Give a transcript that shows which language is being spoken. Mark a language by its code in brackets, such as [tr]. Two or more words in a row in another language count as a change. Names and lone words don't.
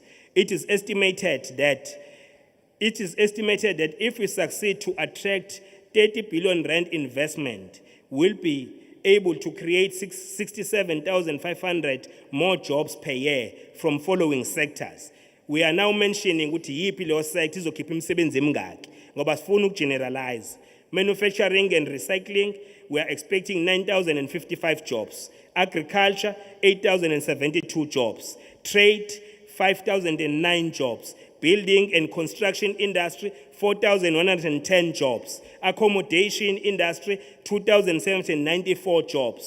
[en] It is estimated that if we succeed to attract 30 billion rand investment, we'll be able to create 67,500 more jobs per year from following sectors. We are now mentioning [zu] ukuthi yipi leyo sector izokhipha imisebenzi emingaki ngoba sifuna ukugeneralize. [en] Manufacturing and recycling, we are expecting 9,055 jobs. Agriculture, 8,072 jobs. Trade, 5,009 jobs. Building and construction industry, 4,110 jobs. Accommodation industry, 2,794 jobs.